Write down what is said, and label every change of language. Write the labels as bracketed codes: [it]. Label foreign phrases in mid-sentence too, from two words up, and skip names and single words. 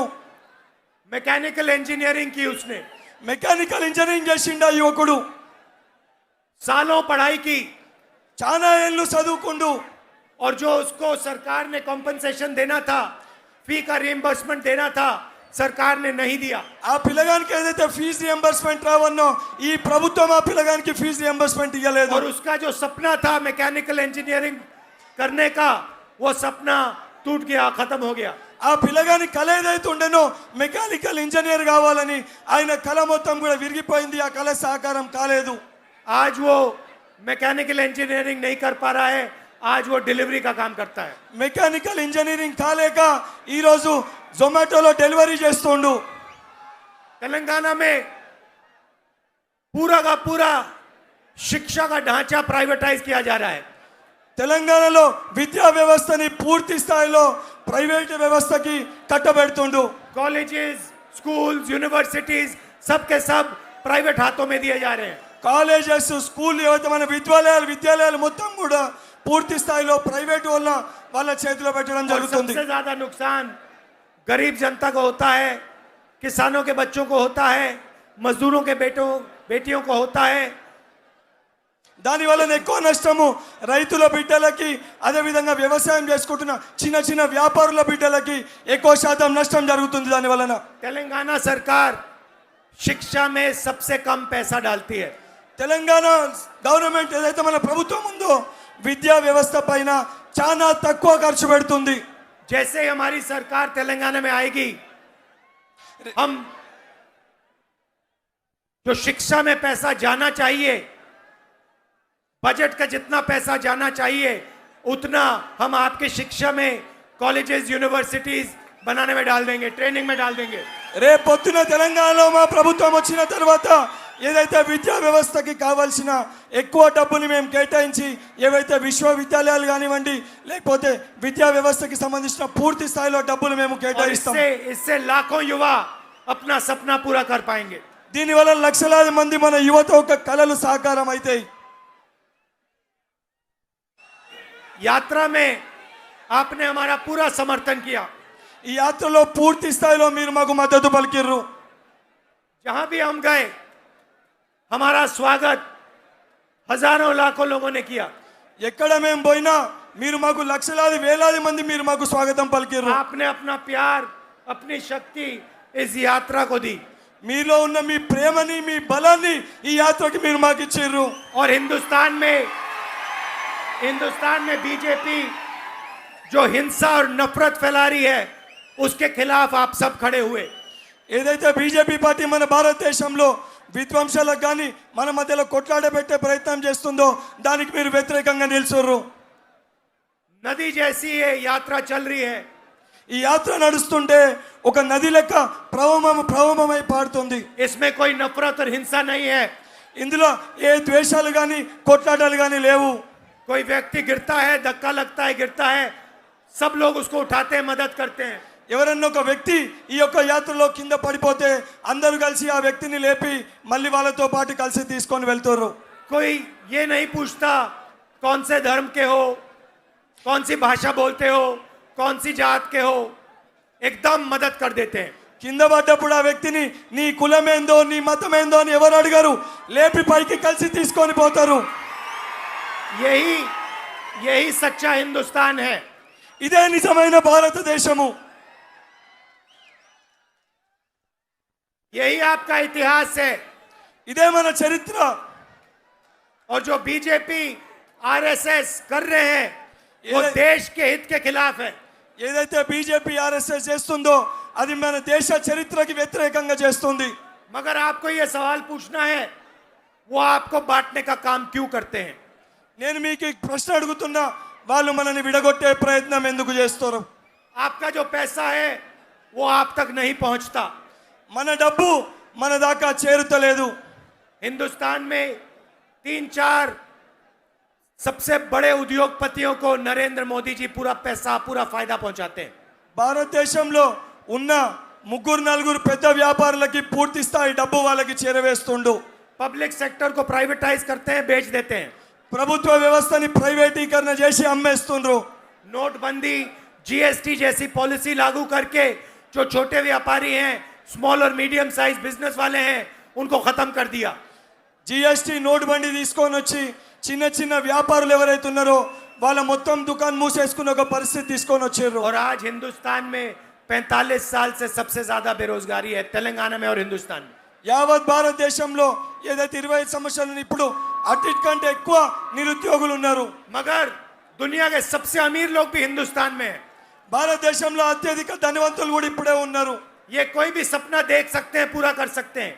[en] mechanical engineering [hi] की उसने, [en] mechanical engineering [te] చేసిండా యువకుడు. [hi] सालों पढ़ाई की [te] చాలా ఏళ్ళు చదువుకుండు. [hi] और जो उसको सरकार ने कॉम्पनसेशन देना था, फी का रिएम्बर्समेंट देना था, सरकार ने नहीं दिया। [te] ఆ పిల్లగానికి ఏదైతే [en] fee reimbursement [te] రావన్నో ఈ ప్రభుత్వం ఆ పిల్లగానికి [en] fee reimbursement [te] ఇవ్వలేదు. [hi] और उसका जो सपना था [en] mechanical engineering [hi] करने का, वो सपना टूट गया, खत्म हो गया। [te] ఆ పిల్లగాని కళ ఏదైతే ఉండేనో [en] mechanical engineer [te] కావాలని ఆయన కళ మొత్తం కూడా విరిగిపోయింది. ఆ కళ సాకారం కాలేదు. [hi] आज वो [en] mechanical engineering [hi] नहीं कर पा रहा है, आज वो डिलीवरी का काम करता है। [en] mechanical engineering [te] కాలేక ఈ రోజు జొమాటోలో డెలివరీ చేస్తుండు. [hi] तेलंगाना में पूरा का पूरा शिक्षा का ढांचा प्राइवेटाइज किया जा रहा है। [te] తెలంగాణలో విద్యా వ్యవస్థని పూర్తి స్థాయిలో ప్రైవేట్ వ్యవస్థకి కట్టబెడుతుండు. [en] colleges, schools, universities [hi] सब के सब प्राइवेट हाथों में दिए जा रहे हैं। [en] colleges, school [te] ఏవైతే మన విద్యాలయాలు మొత్తం కూడా పూర్తి స్థాయిలో ప్రైవేట్ వాళ్ళ చేతిలో పెట్టడం और జరుగుతుంది. [hi] सबसे ज्यादा नुकसान गरीब जनता को होता है, किसानों के बच्चों को होता है, मजदूरों के बेटियों को होता है। [te] దాని వలన ఎక్కువ నష్టము రైతుల బిడ్డలకి, అదే విధంగా వ్యవసాయం చేసుకుంటున్న చిన్న చిన్న వ్యాపారుల బిడ్డలకి ఎక్కువ శాతం నష్టం జరుగుతుంది. దాని వలన [hi] तेलंगाना सरकार शिक्षा में सबसे कम पैसा डालती है। [te] తెలంగాణ గవర్నమెంట్ ఏదైతే మన ప్రభుత్వం ఉందో విద్యా వ్యవస్థ పైన చాలా తక్కువ ఖర్చు పెడుతుంది. [hi] जैसे ही हमारी सरकार तेलंगाना में आएगी, हम जो शिक्षा में पैसा जाना चाहिए, बजट का जितना पैसा जाना चाहिए, उतना हम आपके शिक्षा में [en] colleges, universities [hi] बनाने में डाल देंगे, ट्रेनिंग में डाल देंगे। [te] రేపు పొద్దున తెలంగాణలో మా ప్రభుత్వం వచ్చిన తర్వాత ఏదైతే విద్యా వ్యవస్థకి కావాల్సిన ఎక్కువ డబ్బుని మేము కేటాయించి ఏవైతే విశ్వవిద్యాలయాలు కానివ్వండి లేకపోతే విద్యా వ్యవస్థకి సంబంధించిన పూర్తి స్థాయిలో డబ్బులు మేము और కేటాయిస్తాం. [hi] इससे लाखों युवा अपना सपना पूरा कर पाएंगे। [te] దీనివల్ల లక్షలాది మంది మన యువత ఒక కళలు సాకారం అవుతాయి. [hi] यात्रा में आपने हमारा पूरा समर्थन किया। [te] ఈ యాత్రలో పూర్తి స్థాయిలో మీరు మాకు మద్దతు పలికిర్రు. [hi] जहां भी हम गए, हमारा स्वागत हजारों लाखों लोगों ने किया। [te] ఎక్కడ మేము పోయినా మీరు మాకు లక్షలాది వేలాది మంది మీరు మాకు స్వాగతం పలికిర్రు. [hi] आपने अपना प्यार, अपनी शक्ति इस यात्रा को दी [te] మీలో ఉన్న మీ ప్రేమని మీ బలాన్ని ఈ యాత్రకి మీరు మాకు ఇచ్చిర్రు. [hi] और हिंदुस्तान में बीजेपी जो हिंसा और नफरत फैला रही है, उसके खिलाफ आप सब खड़े हुए। [te] ఏదైతే బీజేపీ పార్టీ మన భారతదేశంలో విధ్వంసాలకు కానీ మన మధ్యలో కొట్లాడబెట్టే ప్రయత్నం చేస్తుందో దానికి మీరు వ్యతిరేకంగా నిల్చుర్రు. [hi] नदी जैसी ये यात्रा चल रही है। [te] ఈ యాత్ర నడుస్తుంటే ఒక నది లెక్క ప్రవహమై పారుతుంది. [hi] इसमें कोई नफरत और हिंसा नहीं है. [te] ఇందులో ఏ ద్వేషాలు కానీ కొట్లాటలు కానీ లేవు. [hi] कोई व्यक्ति गिरता है, धक्का लगता है, गिरता है, सब लोग उसको उठाते हैं, मदद करते हैं. [te] ఎవరన్నా ఒక వ్యక్తి ఈ యొక్క యాత్రలో కింద పడిపోతే అందరూ కలిసి ఆ వ్యక్తిని లేపి మళ్ళీ వాళ్ళతో పాటు కలిసి తీసుకొని వెళ్తారు. [hi] कोई ये नहीं पूछता कौन से धर्म के हो, कौन सी भाषा बोलते हो, कौन सी जात के हो, एकदम मदद कर देते हैं. [te] కింద పడ్డప్పుడు ఆ వ్యక్తిని నీ కులమేందో నీ మతమేందో అని ఎవరు అడిగారు, లేపి పైకి కలిసి తీసుకొని పోతారు. [hi] यही यही सच्चा हिंदुस्तान है. [te] ఇదే నిజమైన భారతదేశము. [hi] यही आपका इतिहास है. [te] ఇదే మన చరిత్ర. [hi] और जो बीजेपी आरएसएस कर रहे हैं वो ये- देश के हित के खिलाफ है. [te] ఏదైతే బీజేపీ ఆర్ఎస్ఎస్ చేస్తుందో అది మన దేశ చరిత్రకి వ్యతిరేకంగా చేస్తుంది. [hi] मगर आपको ये सवाल पूछना है वो आपको बांटने का काम क्यों करते हैं. [te] నేను మీకు ఈ ప్రశ్న అడుగుతున్నా, వాళ్ళు మనని విడగొట్టే ప్రయత్నం ఎందుకు చేస్తారు? [hi] आपका जो पैसा है वो आप तक नहीं पहुंचता. [te] మన డబ్బు మన దాకా చేరుతలేదు. [hi] हिंदुस्तान में 3-4 सबसे बड़े उद्योगपतियों को नरेंद्र मोदी जी पूरा पैसा पूरा फायदा पहुंचाते हैं. [te] భారతదేశంలో ఉన్న ముగ్గురు నలుగురు పెద్ద వ్యాపారులకి పూర్తి స్థాయి డబ్బు వాళ్ళకి చేరవేస్తుండు. [en] public sector [hi] को प्राइवेटाइज करते हैं, बेच देते हैं. [te] ప్రభుత్వ వ్యవస్థని ప్రైవేటీకరణ చేసి అమ్మేస్తుండ్రు. [hi] नोटबंदी, जीएसटी जैसी पॉलिसी लागू करके जो छोटे व्यापारी हैं, स्मॉल और [en] medium size business [hi] वाले हैं, उनको खत्म कर दिया. [te] జిఎస్టీ నోట్ బండి తీసుకొని వచ్చి చిన్న చిన్న వ్యాపారులు ఎవరైతే ఉన్నారో వాళ్ళ మొత్తం దుకాణం మూసేసుకున్న ఒక పరిస్థితి తీసుకొని వచ్చారు. [hi] और आज हिंदुस्तान में 45 साल से सबसे ज्यादा बेरोजगारी है, तेलंगाना में और हिंदुस्तान में. [te] యావత్ భారతదేశంలో ఏదైతే 25 సంవత్సరాలు ఇప్పుడు అన్నిటికంటే ఎక్కువ నిరుద్యోగులు ఉన్నారు. [hi] मगर दुनिया के सबसे अमीर लोग भी हिंदुस्तान में हैं. [te] భారతదేశంలో అత్యధిక ధనవంతులు కూడా ఇప్పుడే ఉన్నారు. [hi] ये कोई भी सपना देख सकते हैं, पूरा कर सकते हैं.